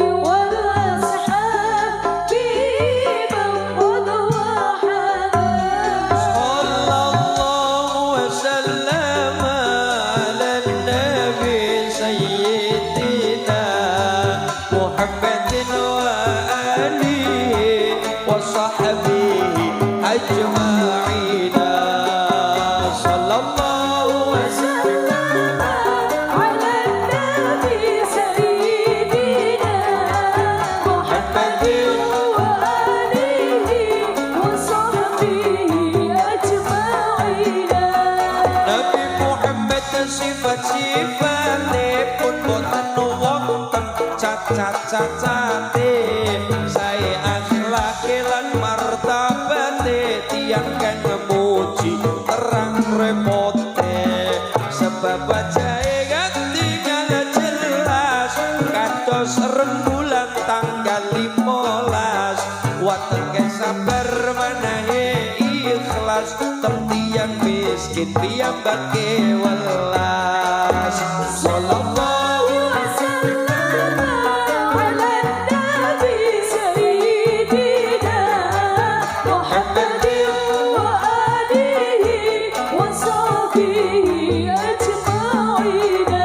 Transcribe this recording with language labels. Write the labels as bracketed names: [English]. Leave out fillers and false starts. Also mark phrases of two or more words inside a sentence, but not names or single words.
[Arabic] والأصحاب من قد وحدا صلى الله وسلم على النبي سيدنا محمد وآله وصحبه أجمعين صلى الله وسلم على النبي سيدنا محمد وآله وصحبه أجمعين [Javanese] Nabi Muhammad sifat-sifatipun boten wonten cacat-cacate sae akhlake lan martabate tiyang kang memuji terang repote sebab wajahe ketinggal jelas kados rembulan tanggal 15 wonten sabar manahe ikhlas tertiang miskin piyambake welas [Arabic] صلى الله وسلم على النبي سيدنا محمد وآله وصحبه أجمعين